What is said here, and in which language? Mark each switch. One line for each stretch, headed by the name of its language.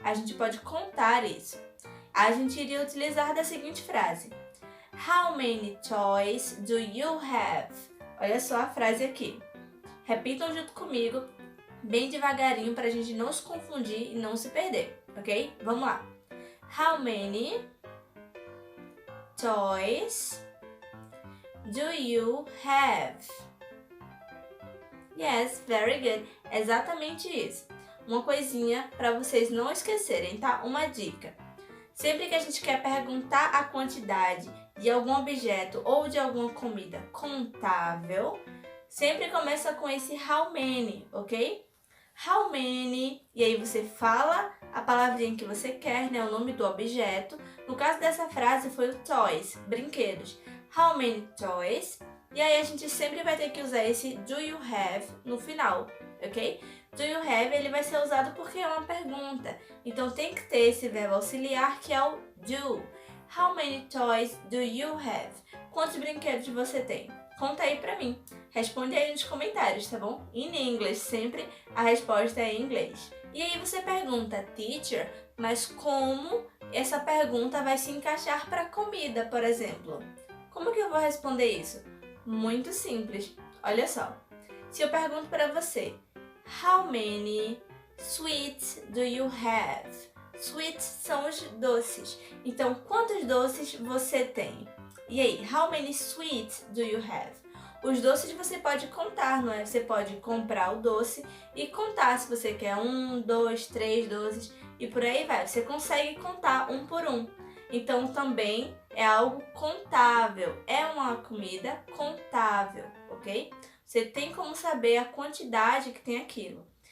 Portuguese: A gente pode contar isso. A gente iria utilizar da seguinte frase:
English: how many toys do you have?
Portuguese: Olha só a frase aqui. Repitam junto comigo, bem devagarinho, para a gente não se confundir e não se perder, ok? Vamos lá.
English: How many toys do you have? Yes, very good.
Portuguese: Exatamente isso. Uma coisinha para vocês não esquecerem, tá? Uma dica. Sempre que a gente quer perguntar a quantidade de algum objeto ou de alguma comida contável, sempre começa com esse how many, ok? How many, e aí você fala a palavrinha que você quer, né? O nome do objeto. No caso dessa frase foi o toys, brinquedos.
English: How many toys?
Portuguese: E aí a gente sempre vai ter que usar esse
English: do you have
Portuguese: no final, ok?
English: Do you have,
Portuguese: ele vai ser usado porque é uma pergunta. Então tem que ter esse verbo auxiliar que é o do.
English: How many toys do you have?
Portuguese: Quantos brinquedos você tem? Conta aí pra mim. Responde aí nos comentários, tá bom?
English: In English,
Portuguese: sempre a resposta é em inglês. E aí você pergunta, teacher, mas como essa pergunta vai se encaixar para comida, por exemplo? Como que eu vou responder isso? Muito simples. Olha só. Se eu pergunto para você,
English: how many sweets do you have?
Portuguese: Sweets são os doces. Então, quantos doces você tem? E aí,
English: how many sweets do you have?
Portuguese: Os doces você pode contar, não é? Você pode comprar o doce e contar se você quer 1, 2, 3 doces e por aí vai. Você consegue contar um por um. Então também é algo contável, é uma comida contável, ok? Você tem como saber a quantidade que tem aquilo.